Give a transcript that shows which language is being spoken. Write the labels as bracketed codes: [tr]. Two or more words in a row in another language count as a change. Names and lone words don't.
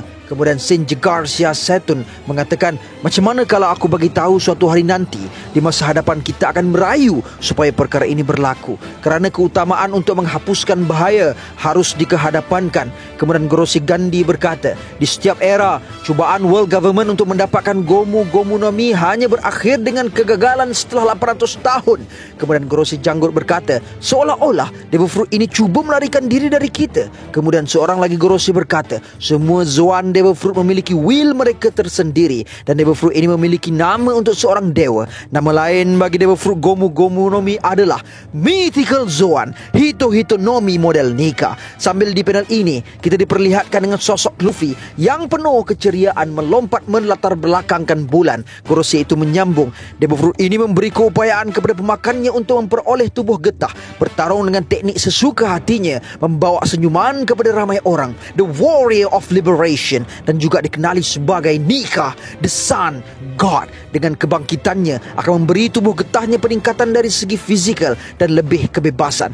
[ms] Kemudian Shinji Garcia Saturn mengatakan, macam mana kalau aku bagi tahu suatu hari nanti di masa hadapan kita akan merayu supaya perkara ini berlaku, kerana keutamaan untuk menghapuskan bahaya harus dikehadapankan. Kemudian Gorosei Gandhi berkata, di setiap era cubaan [en] world government [ms] untuk mendapatkan Gomu no Mi hanya berakhir dengan kegagalan setelah 800 tahun. Kemudian Gorosei Janggut berkata, seolah-olah [en] Devil Fruit [ms] ini cuba melarikan diri dari kita. Kemudian seorang lagi Gorosei berkata, semua [en] Zoan Devil Fruit [ms] memiliki will mereka tersendiri dan [en] Devil Fruit [ms] ini memiliki nama untuk seorang dewa. Nama lain bagi [en] Devil Fruit [ms] Gomu no Mi adalah Mythical Zoan Hito no Mi model Nika. Sambil di panel ini kita diperlihatkan dengan sosok Luffy yang penuh keceriaan melompat melatar belakangkan bulan. Gorosei itu menyambung, [en] Devil Fruit [ms] ini memberi keupayaan kepada pemakannya untuk memperoleh tubuh getah, bertarung dengan teknik sesuka hatinya, membawa senyuman kepada ramai orang, [en] The Warrior of Liberation, [ms] dan juga dikenali sebagai Nika, [en] The Sun God. [ms] Dengan kebangkitannya akan memberi tubuh getahnya peningkatan dari segi fizikal dan lebih kebebasan.